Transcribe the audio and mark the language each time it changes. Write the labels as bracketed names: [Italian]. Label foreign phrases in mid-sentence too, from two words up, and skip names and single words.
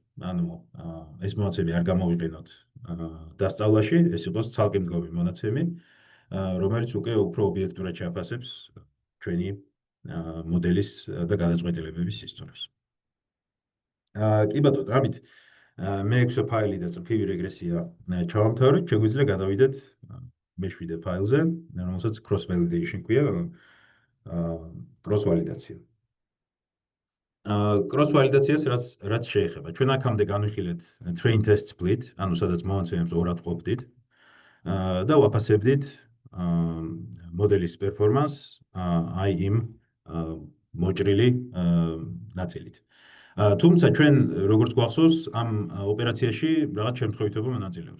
[Georgian] ანუ ეს მონაცემი არ გამოვიყენოთ დასწავლაში, ეს იყოს ცალკე მდგომი მონაცემი, რომელიც უკვე უფრო ობიექტურად შეაფასებს ჩვენი მოდელის და გადაწყვეტილებების სისწორეს. კი ბატონო, ამით მე-6 ფაილი და წრფივი რეგრესია ჩავამთავრეთ, შეგვიძლია გადავიდეთ მე-7 ფაილზე, რომელსაც [English] cross validation [Georgian] ქვია, [English] cross validation. Cross validation- [Georgian] ს რაც შეეხება. ჩვენ აქამდე განვიხილეთ [English] train test split, [Georgian] ანუ სადაც მონაცემებს ორად ყოფდით და ვაფასებდით მოდელის პერფორმანსს აი იმ მოჭრილი ნაწილით. თუმცა ჩვენ როგორც გვახსოვს, ამ ოპერაციაში რაღაც შემთხვევითობა მონაწილეობს.